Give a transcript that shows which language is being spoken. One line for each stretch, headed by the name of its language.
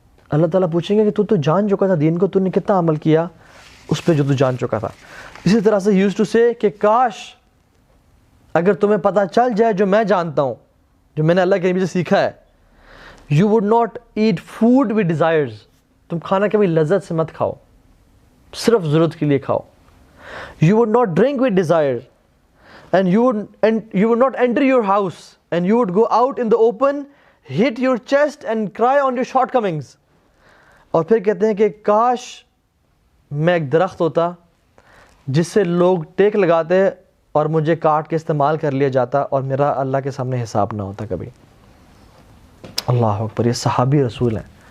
Urdu: اللہ تعالیٰ پوچھیں گے کہ تو جان چکا تھا دین کو، تو نے کتنا عمل کیا اس پہ جو تو جان چکا تھا. اسی طرح سے
English: use to say
Urdu: کہ کاش اگر تمہیں پتہ چل جائے جو میں جانتا ہوں، جو میں نے اللہ کے نبی سے سیکھا ہے،
English: You would not eat food with desires.
Urdu: تم کھانا کبھی لذت سے مت کھاؤ، صرف ضرورت کے لیے کھاؤ.
English: You would not drink with desire and you would not enter your house and you would go out in the open, hit your chest and cry on your shortcomings.
Urdu: اور پھر کہتے ہیں کہ کاش میں ایک درخت ہوتا جس سے لوگ ٹیک لگاتے اور مجھے کاٹ کے استعمال کر لیا جاتا اور میرا اللہ کے سامنے حساب نہ ہوتا کبھی. اللہ اکبر. یہ صحابی رسول ہیں.